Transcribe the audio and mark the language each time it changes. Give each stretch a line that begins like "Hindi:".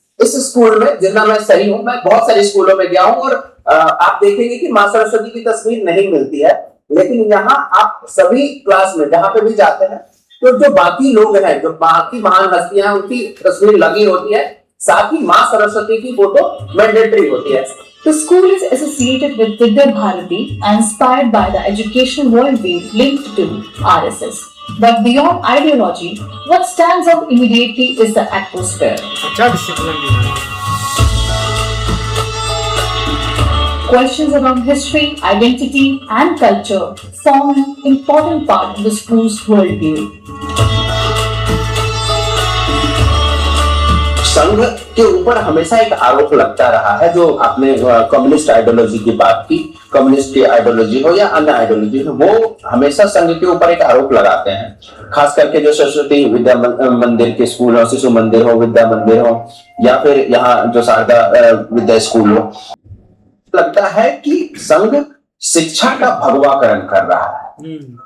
Hindi: इस स्कूल में, जितना मैं सही हूं, मैं बहुत सारे स्कूलों में गया हूं और आप देखेंगे कि माँ सरस्वती की तस्वीर नहीं मिलती है। लेकिन यहाँ आप सभी क्लास में जहाँ पे भी जाते हैं तो जो बाकी लोग हैं, जो बाकी महान हस्तियां हैं, उनकी तस्वीर लगी होती है, साथ ही माँ सरस्वती की फोटो मैंडेटरी होती है।
English: The school is associated with Vidya Bharati and inspired by the educational worldview linked to RSS. But beyond ideology, what stands out immediately is the atmosphere.
Hindi: अच्छा डिसिप्लिन भी है।
English: Questions around history, identity, and culture form an important part of the school's worldview.
Hindi: संघ के ऊपर हमेशा एक आरोप लगता रहा है, जो आपने कम्युनिस्ट आइडियोलॉजी की बात की, कम्युनिस्ट की आइडियोलॉजी हो या अन्य आइडियोलॉजी हो, वो हमेशा संघ के ऊपर एक आरोप लगाते हैं। खास करके जो सरस्वती विद्या मंदिर के स्कूल हो, शिशु मंदिर हो, विद्या मंदिर हो, या फिर यहाँ जो शारदा विद्या स्कूल हो, लगता है कि संघ शिक्षा का भगवाकरण कर रहा है।